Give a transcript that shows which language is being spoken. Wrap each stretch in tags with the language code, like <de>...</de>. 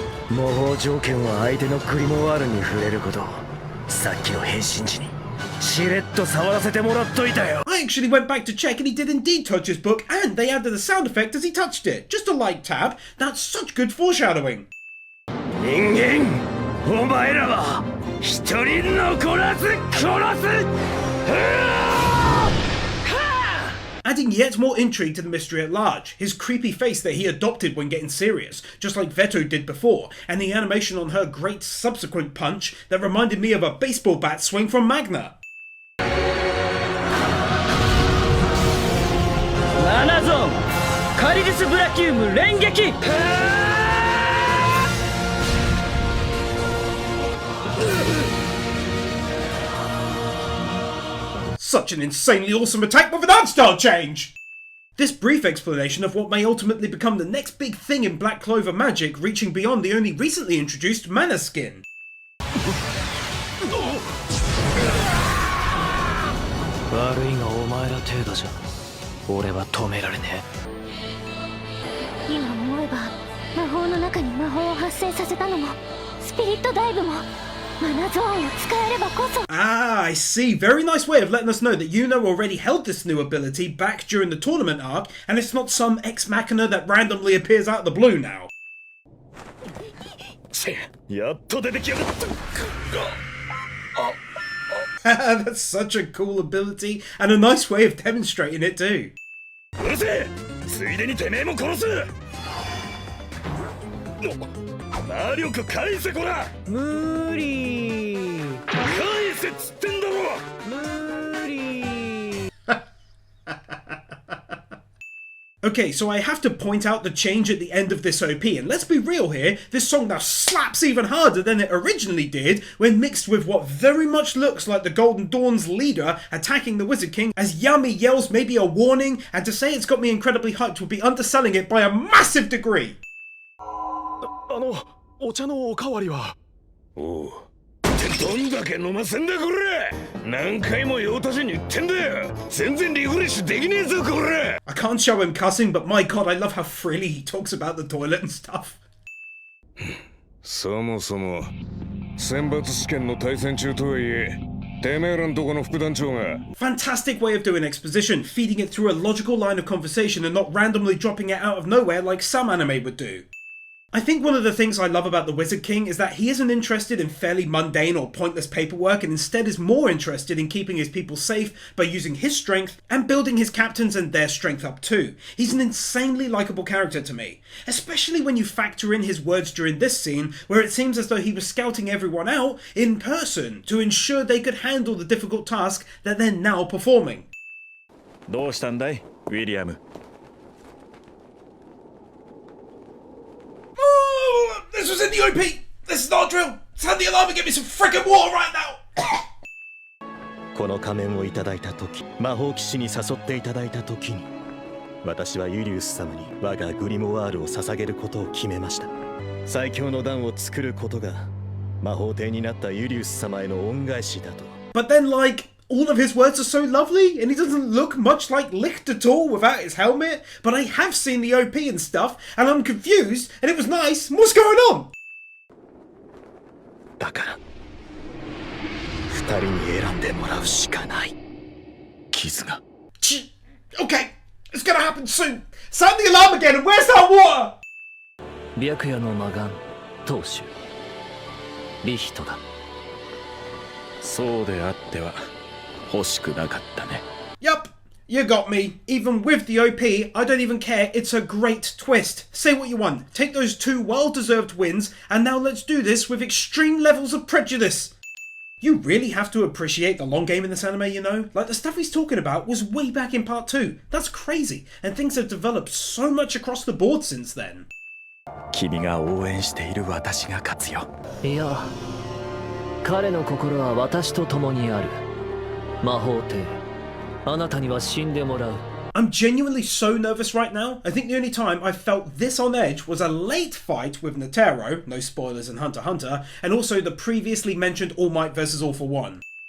<ja>魔法条件は相手のグリモワールに触れること。さっきの変身時にしれっと触らせてもらっといたよ。</ja> <en>I actually went back to check and he did indeed touch his book and they added a sound effect as he touched it. Just a light tap. That's such good foreshadowing.</en> <ja>人間、お前らは一人残らず殺す。</ja> <en>Adding yet more intrigue to the mystery at large. His creepy face that he adopted when getting serious, just like Veto did before, and the animation on her great subsequent punch that reminded me of a baseball bat swing from Magna.</en> <ja>7ゾーンカリディスブラキウム連撃。</ja> <en>Such an insanely awesome attack with an art style change! This brief explanation of what may ultimately become the next big thing in Black Clover magic, reaching beyond the only recently introduced mana skin.</en> <ja>悪いがお前ら程度じゃ俺は止められね今思えば魔法の中に魔法を発生させたのもスピリットダイブもマナゾーンを使えればこそ。</ja> <en>Ah, I see. Very nice way of letting us know that Yuno already held this new ability back during the tournament arc, and it's not some ex machina that randomly appears out of the blue now.</en> <ja>やっと出てきやがった。 That's such a cool ability, and a nice way of demonstrating it too. うるせえ。ついでにてめえも殺す。魔力返せこら。無理。返せっつってんだろ。無理。</ja> <en>Okay, so I have to point out the change at the end of this OP, and let's be real here, this song now slaps even harder than it originally did when mixed with what very much looks like the Golden Dawn's leader attacking the Wizard King as Yami yells maybe a warning, and to say it's got me incredibly hyped would be underselling it by a massive degree.</en> <ja>お茶のおかわりは。おう。ってどんだけ飲ませんだこれ。何回も用足しに言ってんだよ。全然リフレッシュできねえぞこれ。</ja> <en>I can't show him cussing, but my god, I love how freely he talks about the toilet and stuff.</en> <ja>そもそも選抜試験の対戦中とはいえ、てめえらんとこの副団長が。</ja> <en>Fantastic way of doing exposition, feeding it through a logical line of conversation and not randomly dropping it out of nowhere like some anime would do. I think one of the things I love about the Wizard King is that he isn't interested in fairly mundane or pointless paperwork and instead is more interested in keeping his people safe by using his strength and building his captains and their strength up too. He's an insanely likeable character to me, especially when you factor in his words during this scene where it seems as though he was scouting everyone out in person to ensure they could handle the difficult task that they're now performing.</en> <ja>どうしたんだい、ウィリアム。</ja> <en>This was in the OP! This is not a drill! Sound the alarm and get me some frickin' water right now!</en> <ja>この仮面をいただいた時、魔法騎士に誘っていただいた時に、私はユリウス様に我がグリモワールを捧げることを決めました。最強の弾を作ることが魔法帝になったユリウス様への恩返しだと。</ja> <en>But then, like, all of his words are so lovely, and he doesn't look much like Licht at all without his helmet. But I have seen the OP and stuff, and I'm confused, and it was nice. What's going on?</en> <ja>だから、二人に選んでもらうしかない。傷が。</ja> <en>Okay, it's gonna happen soon. Sound the alarm again, and where's that water?</en> <ja>白夜の魔眼、当主。リヒトだ。そうであっては欲しくなかったね。</ja> <en>Yup, you got me. Even with the OP, I don't even care. It's a great twist. Say what you want. Take those 2 well-deserved wins, and now let's do this with extreme levels of prejudice. You really have to appreciate the long game in this anime, you know? Like, the stuff he's talking about was way back in part 2. That's crazy, and things have developed so much across the board since then.</en> <ja>君が応援している私が勝つよ。いや、彼の心は私と共にある。魔法帝、あなたには死んでもらう。</ja> <en>I'm genuinely so nervous right now. I think the only time I felt this on edge was a late fight with Netero, no spoilers in Hunter x Hunter, and also the previously mentioned All Might vs All for One.</en>